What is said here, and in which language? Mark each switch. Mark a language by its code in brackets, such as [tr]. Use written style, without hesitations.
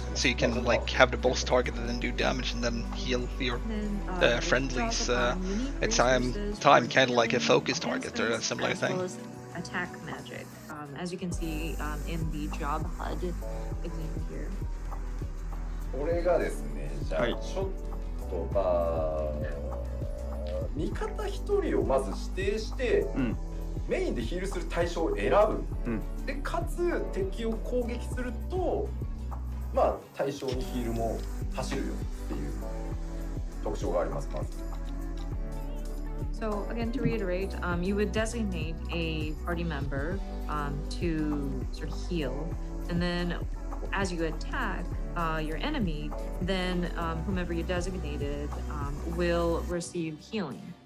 [en] So you can like have the boss targeted and do damage, and then heal your friendlies. It's time kind of like a focus target or a similar thing. As well as attack magic, as you can see in the job HUD example here. [ja] これがですね、じゃあちょっと味方一人をまず指定して、メインでヒールする対象を選ぶ、でかつ敵を攻撃するとまあ対象にヒールも走るよっていう特徴があります。まず [en] So again, to reiterate, you would designate a party member to sort of heal, and then as you attack your enemy, then whomever you designated will receive healing.